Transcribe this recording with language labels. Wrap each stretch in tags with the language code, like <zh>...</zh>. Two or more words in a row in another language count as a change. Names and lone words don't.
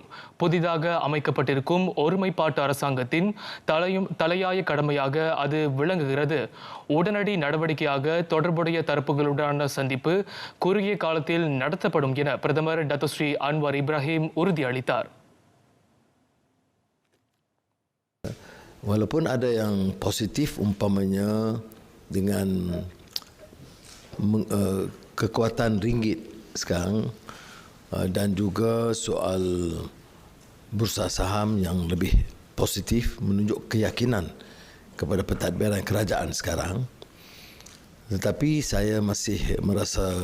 <ta>புதிதாக அமைக்கப்பட்டிருக்கும் ஒருமைப்பாட்டு அரசாங்கத்தின் தலையாய கடமையாக அது விளங்குகிறது. உடனடி நடவடிக்கையாக தொடர்புடைய தரப்புகளுடனான சந்திப்பு குறுகிய காலத்தில் நடத்தப்படும் என பிரதமர் டத்தோஸ்ரீ அன்வார் இப்ராஹிம் உறுதியளித்தார்.</ta> <ms>Walaupun ada yang positif umpamanya dengan kekuatan ringgit sekarang dan juga soal bursa saham yang lebih positif menunjuk keyakinan kepada pentadbiran kerajaan sekarang, tetapi saya masih merasa</ms>